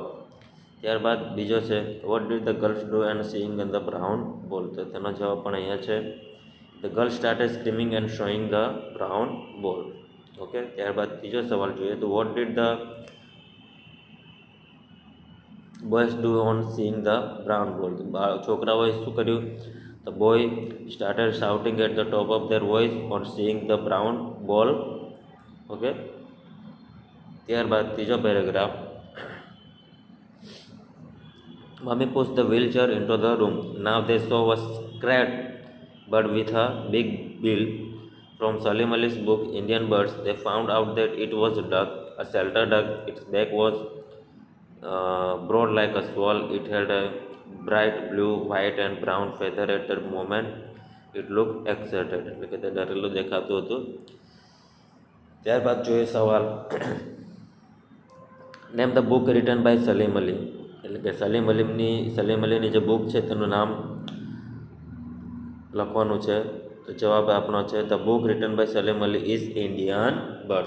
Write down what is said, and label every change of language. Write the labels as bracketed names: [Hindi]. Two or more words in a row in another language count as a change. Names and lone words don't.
[Gujarati] ત્યારબાદ બીજો છે [English] what did the girls do and seeing in the brown ball. [Gujarati] તો તેનો જવાબ પણ અહીંયા છે [English] the girl started screaming and showing the brown ball. [Gujarati] ઓકે, ત્યારબાદ ત્રીજો સવાલ જોઈએ તો [English] what did the boys do on seeing the brown ball. [Gujarati] છોકરાઓએ શું કર્યું? [English] The boy started shouting at the top of their voice on seeing the brown ball. [Gujarati] Okay. ત્યારબાદ ત્રીજો પેરેગ્રાફ. [English] Mummy pushed the wheelchair into the room. Now they saw a scratch bird with a big bill. From Salim Ali's book Indian Birds, they found out that it was a duck, a shelter duck. Its back was broad like a swallow. It had a bright blue, white and brown feather. At the moment it looked excited. [Gujarati] એટલે કે તે ડરેલું દેખાતું હતું. ત્યારબાદ જોઈએ સવાલ [English] name the book written by Salim Ali. [Gujarati] એટલે કે સલીમ અલીની જે બુક છે તેનું નામ લખવાનું છે. તો જવાબ આપનો છે [English] the book written by Salim Ali is Indian Birds.